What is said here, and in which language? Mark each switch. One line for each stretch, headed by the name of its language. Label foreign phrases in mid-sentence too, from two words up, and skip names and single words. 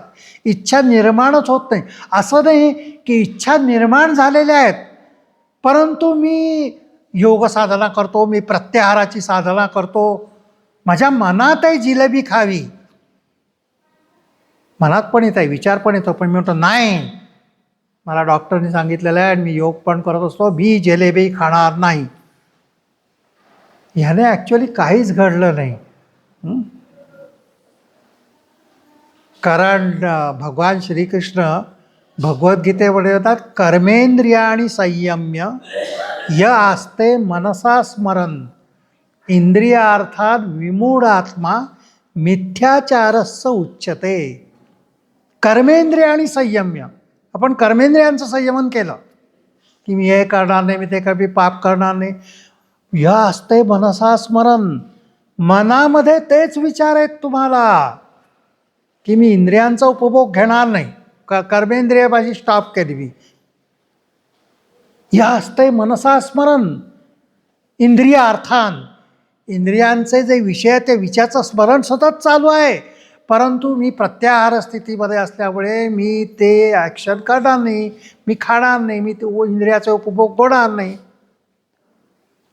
Marathi: इच्छा निर्माणच होत नाही. असं नाही की इच्छा निर्माण झालेल्या आहेत परंतु मी योग साधना करतो, मी प्रत्याहाराची साधना करतो, माझ्या मनातही जिलेबी खावी, मनात पण येत आहे, विचार पण येतो, पण मी म्हणतो नाही, मला डॉक्टरनी सांगितलेलं आहे आणि मी योग पण करत असतो, मी जिलेबी खाणार नाही. ह्याने ॲक्च्युअली काहीच घडलं नाही. कारण भगवान श्रीकृष्ण भगवद्गीतेमध्ये म्हणतात,
Sanskrit: कर्मेंद्रियाणि संयम्य य आस्ते मनसा स्मरन् इंद्रियार्थात विमूढ आत्मा मिथ्याचारस्य उच्यते. कर्मेंद्रियाणि संयम्य,
Marathi: आपण कर्मेंद्रियांचं संयमन केलं की मी हे करणार नाही, मी ते कधी पाप करणार नाही.
Sanskrit: य आस्ते मनसा स्मरन्,
Marathi: मनामध्ये तेच विचार आहेत तुम्हाला की मी इंद्रियांचा उपभोग घेणार नाही, कर्मेंद्रिय माझी स्टॉप केली मी.
Sanskrit: या असते मनसा स्मरण इंद्रिय अर्थान,
Marathi: इंद्रियांचे जे विषय आहेत ते विषयाचं स्मरण सतत चालू आहे, परंतु मी प्रत्याहार स्थितीमध्ये असल्यामुळे मी ते ॲक्शन करणार नाही, मी खाणार नाही, मी ते इंद्रियाचा उपभोग होणार नाही.